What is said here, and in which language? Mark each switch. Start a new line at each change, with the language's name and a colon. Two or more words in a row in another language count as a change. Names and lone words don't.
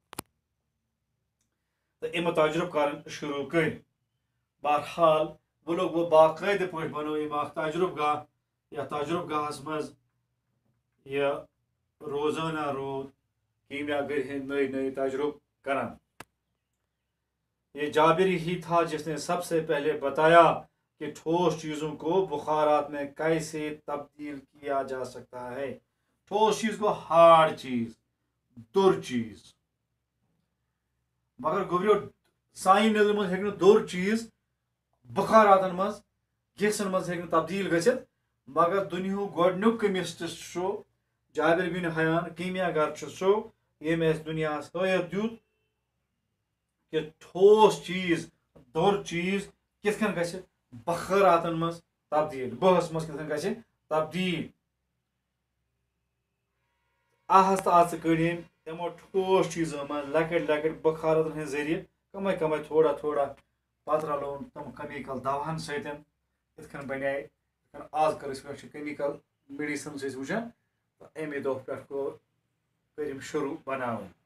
Kashmiri: تہٕ اَمہِ تجرُبہٕ کَرٕنۍ شروٗع کٔرۍ بہرحال وۄنۍ لوٚگ وۄنۍ باقٲعدٕ پٲٹھۍ بنوو یِم اکھ تجرُبہٕ گاہ یَتھ تجرُبہٕ گاہَس منٛز یہِ روزانہ روٗد کیٖمیا گٔری ہٕنٛدۍ نٔے نٔے تجربہٕ کران
Urdu: یہ جابری ہی تھا جس نے سب سے پہلے بتایا کہ ٹھوس چیزوں کو بخارات میں کیسے تبدیل کیا جا سکتا ہے
Kashmiri: ٹھوس چیز گو ہارڈ چیز دوٚر چیز مگر گوٚبریو سانہِ نظرِ منٛز ہیٚکہِ نہٕ دوٚر چیز بخاراتن منٛز گیسن منٛز ہیٚکہِ نہٕ تبدیل گٔژھِتھ مگر دُنیہُک گۄڈنیُک کیمسٹس چھُ جابر بن حیان کیٖمیا گر چھُ سُہ ییٚمۍ اَسہِ دُنیاہس ہٲیِتھ دیُت کہ ٹھوس چیز دوٚر چیز کِتھ کٔنۍ گژھِ بخاراتن منٛز تبدیل بہس منٛز کِتھ کٔنۍ گژھِ تبدیل آہستہٕ آہستہٕ کٔڑۍ أمۍ یِمو ٹھوس چیٖزو منٛز لۄکٕٹۍ لۄکٕٹۍ بخاراتن ہٕنٛدۍ ذٔریعہٕ کمے کمے تھوڑا تھوڑا پتہٕ رلوون تِم کیمِکل دواہن سۭتۍ یِتھ کٔنۍ بنے یِتھ کٔنۍ آز کل أسۍ چھِ کیمِکل میڈِسنز أسۍ وٕچھان تہٕ اَمے دۄہ پٮ۪ٹھ کٔرۍ یِم شروٗع بناوٕنۍ